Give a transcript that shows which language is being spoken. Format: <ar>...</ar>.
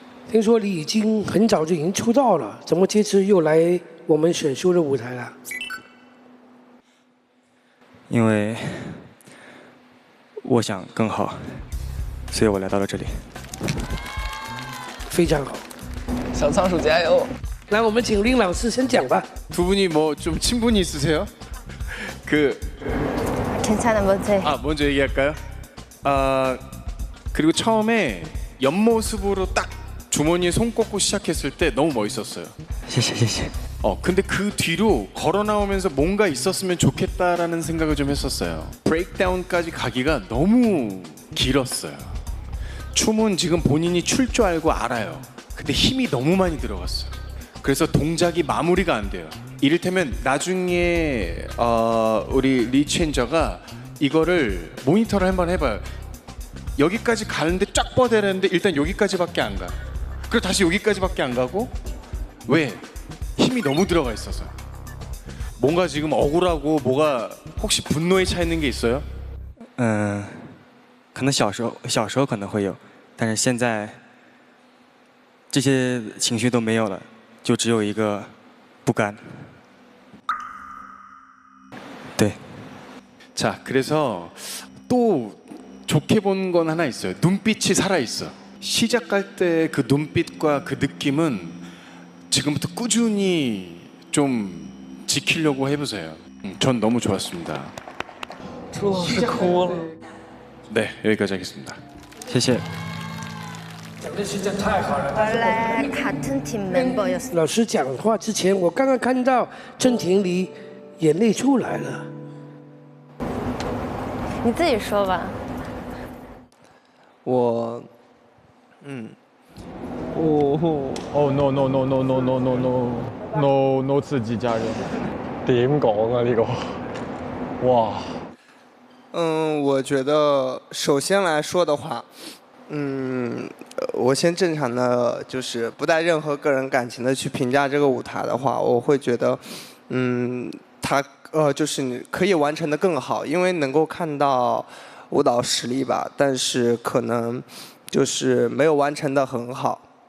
<zh>听说你已经很早就已经出道了，怎么这次又来我们选秀的舞台了？因为我想更好，所以我来到了这里。非常好。小仓鼠加油！那我们请林老师先讲吧。</zh> <ko>두 분이 뭐 좀 친분이 있으세요? 괜찮아, 먼저. 먼저 얘기할까요? 그리고 처음에 옆모습으로 딱 주머니에 손 꽂고 시작했을 때 너무 멋있었어요.</ko> <zh>谢谢.</zh> <ko>근데 그 뒤로 걸어 나오면서 뭔가 있었으면 좋겠다라는 생각을 좀 했었어요. 브레이크다운까지 가기가 너무 길었어요. 춤은 지금 본인이 출 줄 알고 알아요. 근데 힘이 너무 많이 들어갔어요. 그래서 동작이 마무리가 안 돼요. 이를테면 나중에 우리 리첸저가 이거를 모니터를 한번 해봐요. 여기까지 가는데 쫙 뻗어야 되는데 일단 여기까지밖에 안 가. 그리고 다시 여기까지밖에 안 가고 왜? 힘이 너무 들어가 있어서. 뭔가 지금 억울하고 뭐가 혹시 분노에 차 있는 게 있어요?</ko> <zh>可能小时候可能会有，但是现在这些情绪都没有了，就只有一个不甘。</zh> <ko>네. 자, 그래서 또 좋게 본 건 하나 있어요. 눈빛이 살아 있어. 시작할 때 그 눈빛과 그 느낌은 지금부터 꾸준히 좀 지키려고 해보세요. 전 너무 좋았습니다. 네, 여기까지 하겠습니다.</ko> <zh>谢谢.</zh> <ko>원래 같은 팀 멤버였어.</ko> <zh>老师讲话之前，我刚刚看到郑婷离眼泪出来了。你自己说吧。我 no no no no no no no no no no 刺激家人，點講啊呢個？哇！我觉得首先来说的话，我先正常的就是不带任何个人感情的去评价这个舞台的话，我会觉得，它就是你可以完成的更好，因为能够看到舞蹈实力吧，但是可能就是没有完成的很好。</zh>